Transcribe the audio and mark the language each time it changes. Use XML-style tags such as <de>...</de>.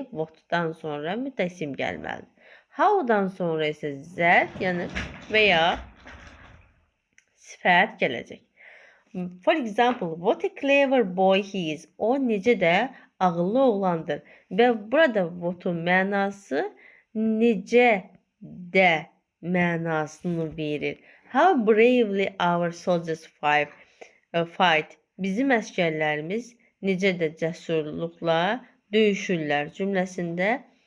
<az>What'dan sonra mütləq isim gəlməlidir. How'dan sonra isə zərf, yəni və ya sifət gələcək.</az> <en>For example, what a clever boy he is.</en> <az>O necə də ağıllı oğlandır. Və burada what'un mənası necə də mənasını verir.</az> <en>How bravely our soldiers fight.</en> <az>Bizim əskərlərimiz necə də cəsurluqla döyüşürlər cümləsində.</az>